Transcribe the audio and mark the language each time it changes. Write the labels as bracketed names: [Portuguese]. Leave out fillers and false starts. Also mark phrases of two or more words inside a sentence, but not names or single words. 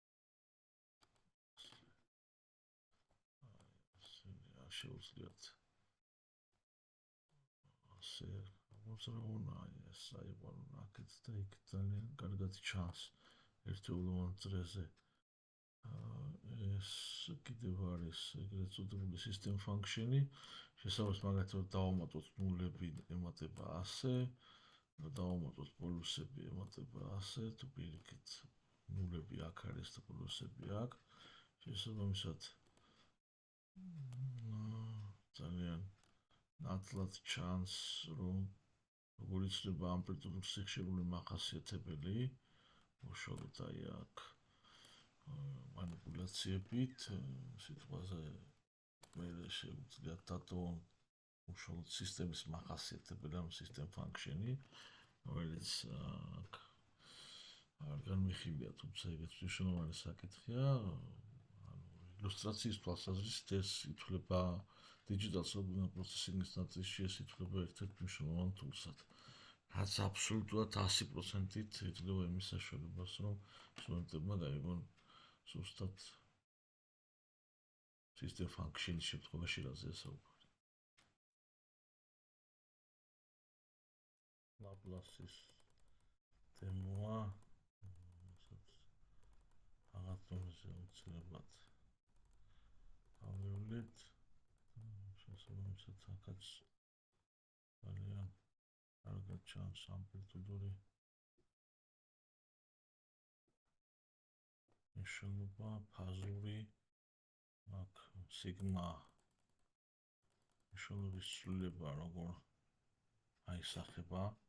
[Georgian] შეუძლიათ ასე მოძრავონ ეს აქეთ და იქ ძალიან კარგად ჩანს ერთეულოვან წრეზე. ეს კიდევ არის ეგრეთ წოდებული [English] system function-ი, [Georgian] შესაბამისად მაგათაც დავამატოთ ნულები ემატება ასე, დავამატოთ პოლუსები ემატება ასე, თუ პირიქით ნულები აქ არის და პოლუსები აქ, შესაბამისად ძალიან ნათლად ჩანს, რომ როგორ იცვლება ამპლიტუდურ სიხშირული მახასიათებელი, უშუალოდ აი აქ манипуляციებით, სიტყვაზე მე შეუძლიათ დატოვონ უშუალოდ სისტემის მახასიათებელი, ამ [English] system function-ი, [Georgian] რომელიც აქ არ განვიხილია, თუმცა ეგეც მნიშვნელოვანი საკითხია. ილუსტრაციის თვალსაზრისით ეს ითვლება [English] digital signal processing-ის [Georgian] ნაწილში ეს ითვლება ერთ-ერთ მნიშვნელოვან tool-სად. რაც აბსოლუტურად 100%-ით იძლევა იმის საშუალებას, რომ სტუდენტებმა გაიგონ ზუსტად [English] system function-ის [Georgian] შემთხვევაში რაზეა საუბარი. Laplace-ის დემოა, რაღაც დონეზე უცებად ავივლით, შესაბამისად აქაც ძალიან კარგად ჩანს ამპლიტუდური მნიშვნელობა, ფაზური, აქ სიგმა მნიშვნელობის ცვლილება როგორ აისახება.